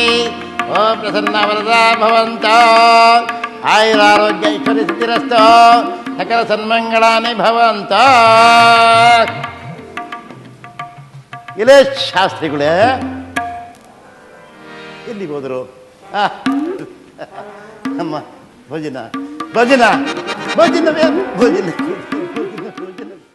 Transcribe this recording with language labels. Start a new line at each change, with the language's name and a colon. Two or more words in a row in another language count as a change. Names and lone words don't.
Sanskrit: ओम प्रसन्न वरदा भवन्तु। आयुरारोग्य ऐश्वर्य सिद्धिरस्तु। सकल सन्मंगलानि भवन्तु।
Kannada: ಇಲ್ಲೇ ಶಾಸ್ತ್ರಿಗಳೇ ಎಲ್ಲಿ ಹೋದರು? ಅಮ್ಮ ಭೋಜನ ಭೋಜನ ಭೋಜನವೇ ಭೋಜನ ಭೋಜನ.